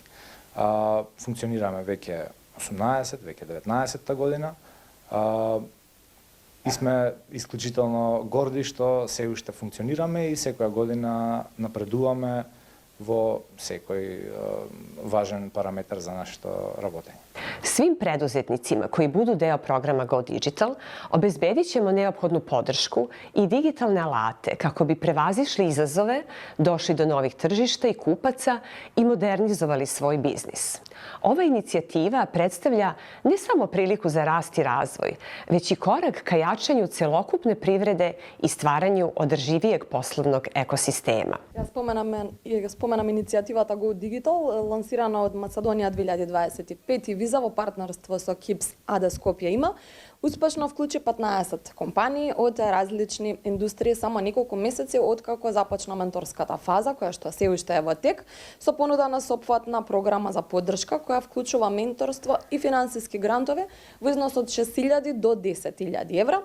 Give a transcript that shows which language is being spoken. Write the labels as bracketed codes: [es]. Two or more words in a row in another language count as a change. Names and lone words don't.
[mk] Функционираме веќе 18, веќе 19-та година и сме исклучително горди што се уште функционираме и секоја година напредуваме во секој важен параметар за нашето работење. [sr] Svim preduzetnicima koji budu deo programa Go Digital obezbedit ćemo neophodnu podršku i digitalne alate kako bi prevazišli izazove, došli do novih tržišta i kupaca i modernizovali svoj biznis. Ova inicijativa predstavlja ne samo priliku za rast i razvoj, već i korak ka jačanju celokupne privrede i stvaranju održivijeg poslovnog ekosistema. [mk] Ја споменам иницијативата Go Digital, лансирана од Македонија 2025 и виза во партнерство со KIPS АД Скопје има. Успешно вклучи 15 компании од различни индустрии само неколку месеци откако започна менторската фаза, која што се уште е во тек, со понуда на сопфатна програма за поддршка која вклучува менторство и финансиски грантови во износ од 6.000 до 10.000 евра.